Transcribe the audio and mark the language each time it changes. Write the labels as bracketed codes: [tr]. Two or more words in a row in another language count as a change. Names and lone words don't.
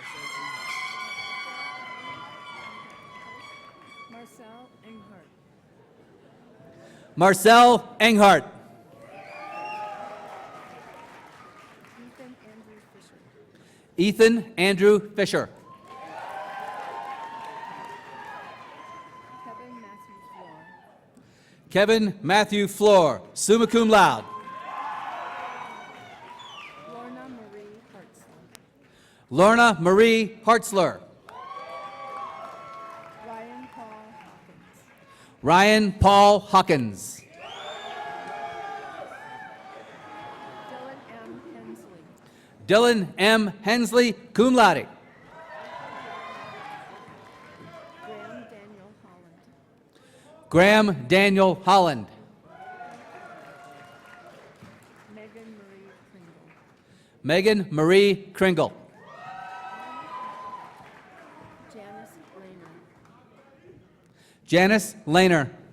[en] Marcel Enghart. Ethan Andrew Fisher. Kevin Matthew Floor, [la] summa cum laude. [en] Lorna Marie Hartzler. Ryan Paul Hawkins. Dylan M. Hensley, [la] cum laude. [en] Graham Daniel Holland. Megan Marie Kringle. Janice Lehner.